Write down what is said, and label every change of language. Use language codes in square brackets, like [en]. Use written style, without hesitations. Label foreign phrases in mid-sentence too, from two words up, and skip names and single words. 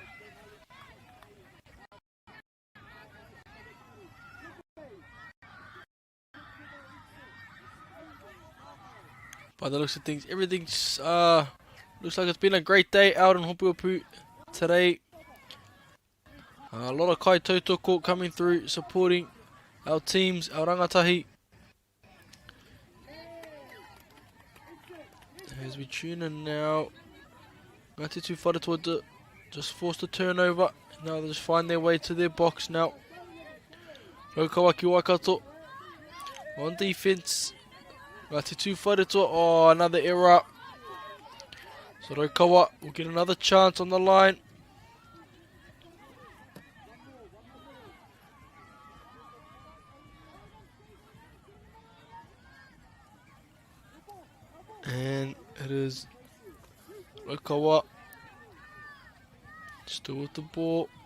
[en] By the looks of things, everything's looks like it's been a great day out in Hopuhopu today. A lot of [mi] kai tautoko [en] coming through, supporting our teams, our rangatahi. As we tune in now, Ngāti Tuwharetoa just forced a turnover. Now they just find their way to their box now. Raukawa ki Waikato on defense. Ngāti Tuwharetoa, oh, another error. So Raukawa will get another chance on the line. And it is Raukawa still with the ball.